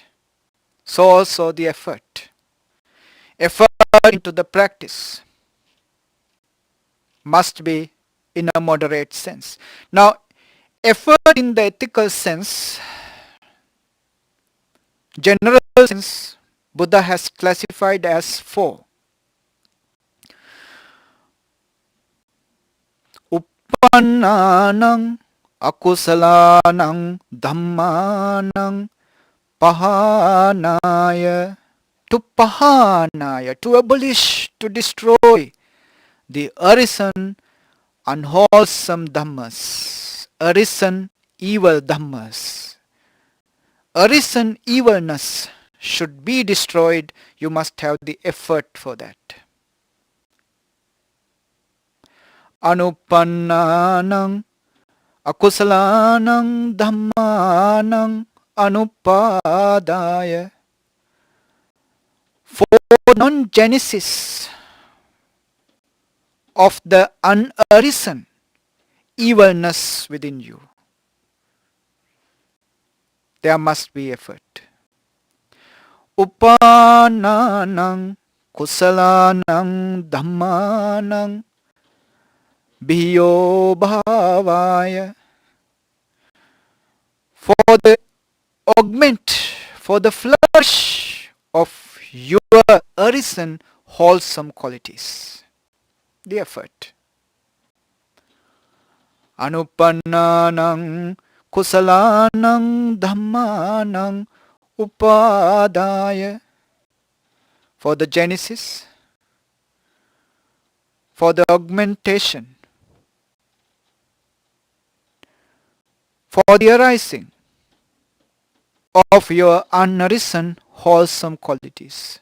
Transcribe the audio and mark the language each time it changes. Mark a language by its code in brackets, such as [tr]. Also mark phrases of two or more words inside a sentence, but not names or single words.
[en] So also the effort into the practice must be in a moderate sense. Now, effort in the ethical sense, general sense, Buddha has classified as 4. [pi] Uppannānaṁ akusalānaṁ dhammānaṁ pahānāya. [en] To pahānāya, to abolish, to destroy the arisen, unwholesome dhammas, arisen, evil dhammas. Arisen evilness should be destroyed. You must have the effort for that. [pi] Anuppannānaṁ akusalānaṁ dhammānaṁ anupādāya. [en] For non-genesis of the unarisen evilness within you, there must be effort. [pi] Uppannānaṁ kusalānaṁ dhammānaṁ bhiyo bhavaya. [en] For the augment, for the flourish of your arisen wholesome qualities. The effort. [pi] Anupannanang kusalanang dhammanang upadaya. [en] For the genesis, for the augmentation, for the arising of your unarisen wholesome qualities.